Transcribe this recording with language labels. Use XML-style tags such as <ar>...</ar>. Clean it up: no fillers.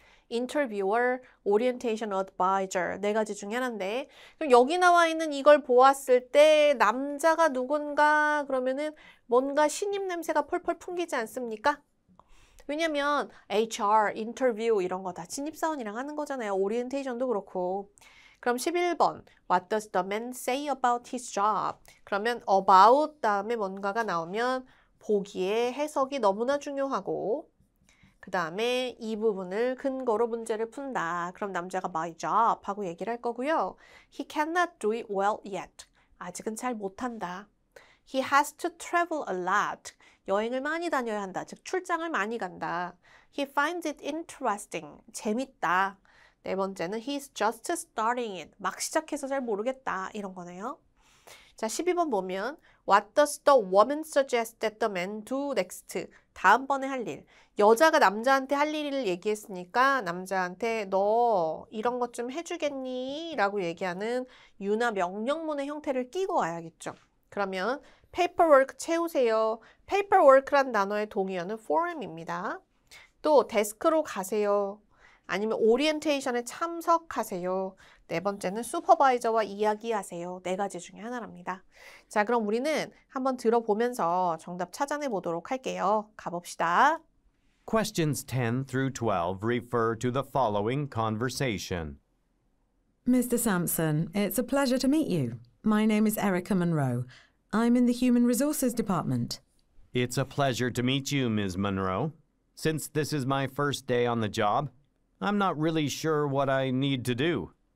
<ko>interviewer, orientation advisor 네 가지 중에 하나인데 그럼 여기 나와 있는 이걸 보았을 때 남자가 누군가 그러면은 뭔가 신입 냄새가 펄펄 풍기지 않습니까? 왜냐면 HR, 인터뷰 이런 거 다 신입사원이랑 하는 거잖아요. 오리엔테이션도 그렇고. 그럼 11번.</ko> <en>What does the man say about his job?</en> <ko>그러면 about 다음에 뭔가가 나오면 보기에 해석이 너무나 중요하고 그 다음에 이 부분을 근거로 문제를 푼다. 그럼 남자가 my job 하고 얘기를 할 거고요.</ko> <en>He cannot do it well yet.</en> <ko>아직은 잘 못한다.</ko> <en>He has to travel a lot.</en> <ko>여행을 많이 다녀야 한다. 즉 출장을 많이 간다.</ko> <en>He finds it interesting.</en> <ko>재밌다. 네 번째는</ko> <en>he's just starting it.</en> <ko>막 시작해서 잘 모르겠다. 이런 거네요. 자, 12번 보면</ko> <en>What does the woman suggest that the man do next?</en> <ko>다음번에 할 일. 여자가 남자한테 할 일을 얘기했으니까 남자한테 너 이런 것 좀 해주겠니? 라고 얘기하는 유나 명령문의 형태를 끼고 와야겠죠. 그러면 paperwork 채우세요. paperwork란 단어의 동의어는 form입니다. 또 데스크로 가세요. 아니면 오리엔테이션에 참석하세요. 네 번째는 슈퍼바이저와 이야기하세요. 네 가지 중에 하나랍니다. 자, 그럼 우리는 한번 들어보면서 정답 찾아내 보도록 할게요. 가봅시다.</ko> <en>Questions 10 through 12 refer to the following conversation. Mr. Sampson, it's a pleasure to meet you. My name is Erica Monroe. I'm in the Human Resources Department. It's a pleasure to meet you, Ms. Monroe. Since this is my first day on the job, I'm not really sure what I need to do.</en>